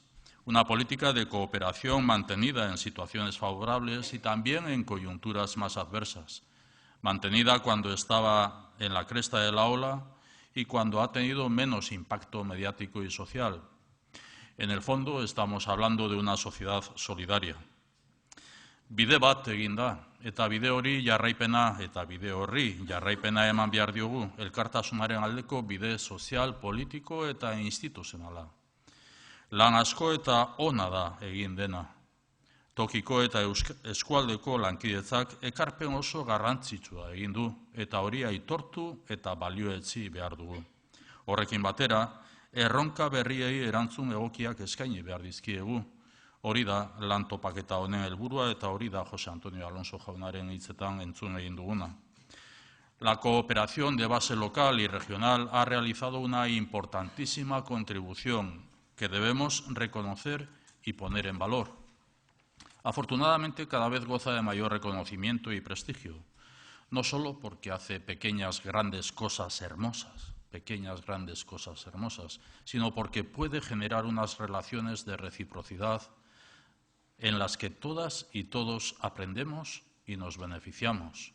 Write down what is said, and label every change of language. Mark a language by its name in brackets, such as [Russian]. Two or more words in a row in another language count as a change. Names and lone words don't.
[Spanish] Una política de cooperación mantenida en situaciones favorables y también en coyunturas más adversas. Mantenida cuando estaba en la cresta de la ola y cuando ha tenido menos impacto mediático y social. En el fondo estamos hablando de una sociedad solidaria. [Basque] Bide bat egin da, eta bide hori jarraipena eta bide horri jarraipena eman behar diogu elkartasunaren aldeko bide sozial, politiko eta instituzionala. Lan asko eta ona da egin dena. Tokiko eta eskualdeko lankidetzak ekarpen oso garrantzitsua egin du eta hori aitortu eta balioetsi behar dugu. Horrekin batera, erronka berriei erantzun egokiak eskaini behar dizkiegu. Hori da lan topaketa honen helburua eta hori da Jose Antonio Alonso jaunaren hitzetan entzun egin duguna. [Spanish] La cooperación de base local y regional ha realizado una importantísima contribución que debemos reconocer y poner en valor. Afortunadamente, cada vez goza de mayor reconocimiento y prestigio, no solo porque hace pequeñas, grandes cosas hermosas, sino porque puede generar unas relaciones de reciprocidad en las que todas y todos aprendemos y nos beneficiamos.